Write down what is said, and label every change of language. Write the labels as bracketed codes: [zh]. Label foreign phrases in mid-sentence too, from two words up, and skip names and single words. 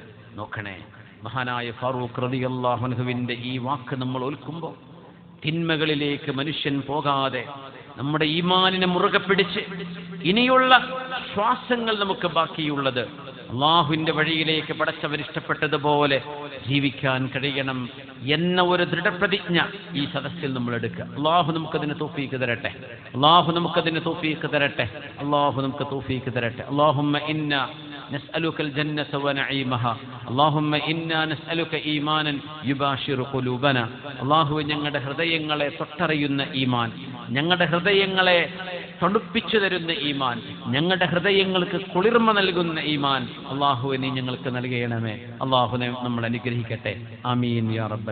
[ml] നോക്കണേ, മഹാനായ ഫാറൂഖ് [ar] رضي الله عنه [ml] ഈ വാക്ക് നമ്മൾ ഓൽക്കുമ്പോൾ തിന്മകളിലേക്ക് മനുഷ്യൻ പോകാതെ നമ്മുടെ ഈമാനിനെ മുറുകെ പിടിച്ച് ഇനിയുള്ള ശ്വാസങ്ങൾ നമുക്ക് ബാക്കിയുള്ളത് അള്ളാഹുവിന്റെ വഴിയിലേക്ക് പടച്ചവൻ ഇഷ്ടപ്പെട്ടതുപോലെ ജീവിക്കാൻ കഴിയണം എന്ന ഒരു ദൃഢപ്രതിജ്ഞ ഈ സദസ്സിൽ നമ്മൾ എടുക്കുക. അള്ളാഹു നമുക്കതിന് തൗഫീഖ് തരട്ടെ, അള്ളാഹു നമുക്കതിന് തൗഫീഖ് തരട്ടെ, അള്ളാഹു നമുക്ക് തൗഫീഖ് തരട്ടെ. [ar] اللهم إنا نسألك الجنة ونعيمها اللهم إنا نسألك إيمانا يباشر قلوبنا. [ml] അല്ലാഹു ഞങ്ങളുടെ ഹൃദയങ്ങളെ തൊട്ടറിയുന്ന ഈമാൻ, ഞങ്ങളുടെ ഹൃദയങ്ങളെ തണുപ്പിച്ചു തരുന്ന ഈമാൻ, ഞങ്ങളുടെ ഹൃദയങ്ങൾക്ക് കുളിർമ നൽകുന്ന ഈമാൻ അല്ലാഹു നീ ഞങ്ങൾക്ക് നൽകണമേ. അല്ലാഹു നമ്മൾ അനുഗ്രഹിക്കട്ടെ. [ar] آمين يا رب